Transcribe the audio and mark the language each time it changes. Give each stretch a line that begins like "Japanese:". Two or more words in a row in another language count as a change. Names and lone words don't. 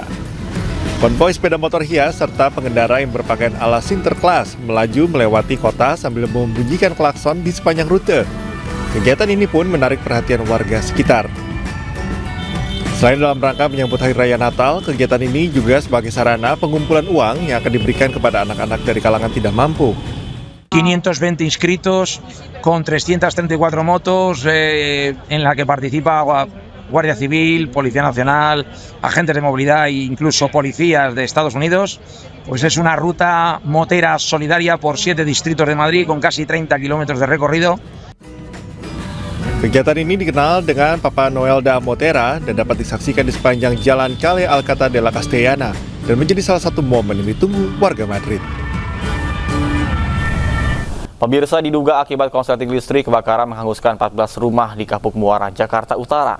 Indonesian: Konvoi sepeda motor hias serta pengendara yang berpakaian ala sinterklas melaju melewati kota sambil membunyikan klakson di sepanjang rute. Kegiatan ini pun menarik perhatian warga sekitar. Selain dalam rangka menyambut Hari Raya Natal, kegiatan ini juga sebagai sarana pengumpulan uang yang akan diberikan kepada anak-anak dari kalangan tidak mampu.
Spanish: 520 inscritos con 334 motos en la que participa Guardia Civil, Policía Nacional, agentes de movilidad e incluso policías de Estados Unidos. Pues es una ruta motera solidaria por 7 distritos de Madrid con casi 30 kilómetros de recorrido.
Indonesian: Kegiatan ini dikenal dengan Papa Noel da Motera dan dapat disaksikan di sepanjang jalan Calle Alcata de la Castellana dan menjadi salah satu momen yang ditunggu warga Madrid. Pemirsa, diduga akibat korsleting listrik, kebakaran menghanguskan 14 rumah di Kapuk Muara, Jakarta Utara.